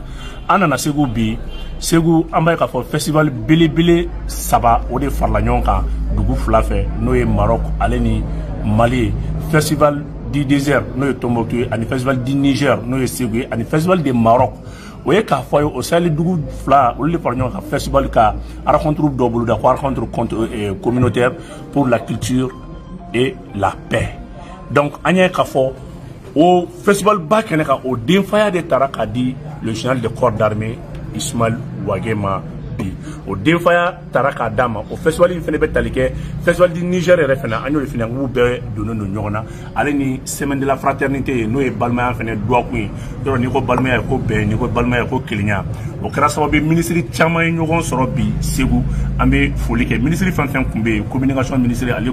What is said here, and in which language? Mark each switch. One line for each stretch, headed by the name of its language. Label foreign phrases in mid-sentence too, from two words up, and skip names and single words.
Bambara: An nana Segu bi Segu an b'a ye k'a fɔ festival belebele 3 o de farala ɲɔgɔn kan dugu 2 fɛ n'o ye Maroc ale ni Mali festival du désert n'o ye Tombouctou ye ani festival du Niger n'o ye Segu ye ani festival de Maroc o ye k'a fɔ ye o Sahel dugu 2 olu de farala ɲɔgɔn kan festival ka rencontre dɔ boloda ko
French: rencontre communautaire pour la culture et la paix.
Bambara: Donc an y'a k'a fɔ o festival ba kɛnɛ kan o denfaya de taara k'a di
French: le général de corps d'armée
Bambara: Ismaël Wage ma bi o denfaya taara k'a d'a ma o festival in fɛnɛ bɛ tali kɛ festival du Niger yɛrɛ fɛnɛ an y'o de fɛnɛ k'u bɛɛ donnen don ɲɔgɔn na ale ni semaine de la fraternité n'o ye balimaya fɛnɛ duwakun ye yɔrɔ n'i ko balimaya ko bɛn n'i ko balimaya ko kelenya o kɛra sababu ministre caman ye ɲɔgɔn sɔrɔ bi Segu an bɛ foli kɛ ministre fɛn fɛn kun bɛ yen communication ministre ale